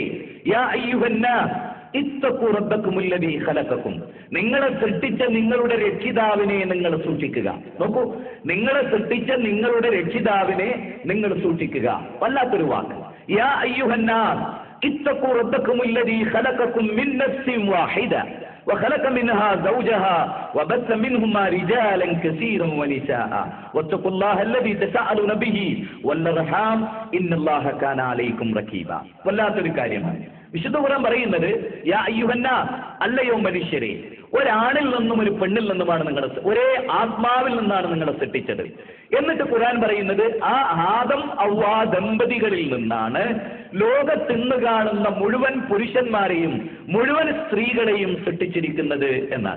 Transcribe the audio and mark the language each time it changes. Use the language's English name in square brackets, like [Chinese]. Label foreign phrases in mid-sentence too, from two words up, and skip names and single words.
[Arabic] يا أيها الناس اتقوا ربكم الذي خلقكم. [Malayalam] നിങ്ങളെ സൃഷ്ടിച്ച നിങ്ങളുടെ രക്ഷിതാവിനെ നിങ്ങൾ സൂക്ഷിക്കുക. നോക്കൂ, നിങ്ങളെ സൃഷ്ടിച്ച നിങ്ങളുടെ രക്ഷിതാവിനെ നിങ്ങൾ സൂക്ഷിക്കുക. വല്ലാത്തൊരു വാക്ക്. [Arabic] يا أيها الناس اتقوا ربكم الذي خلقكم من نفس واحدة وخلق منها زوجها وبث منهما رجالا كثيرا ونساء واتقوا الله الذي تساءلون به والارحام ان الله كان عليكم رقيبا. [Malayalam] വല്ലാത്തൊരു കാര്യമാണ്. വിശുദ്ധ ഖുർആൻ പറയുന്നത് [Arabic] يا أيها الناس, [Malayalam] അല്ലയോ മനുഷ്യരെ. ഒരാണിൽ നിന്നും ഒരു പെണ്ണിൽ നിന്നുമാണ് ഒരേ ആത്മാവിൽ നിന്നാണ് നിങ്ങളെ സൃഷ്ടിച്ചത്. എന്നിട്ട് ഖുർആൻ പറയുന്നത് ആ ആദം ഹവ്വാ ദമ്പതികളിൽ നിന്നാണ് ലോകത്തിന്ന് കാണുന്ന മുഴുവൻ പുരുഷന്മാരെയും മുഴുവൻ സ്ത്രീകളെയും സൃഷ്ടിച്ചിരിക്കുന്നത് എന്നാണ്.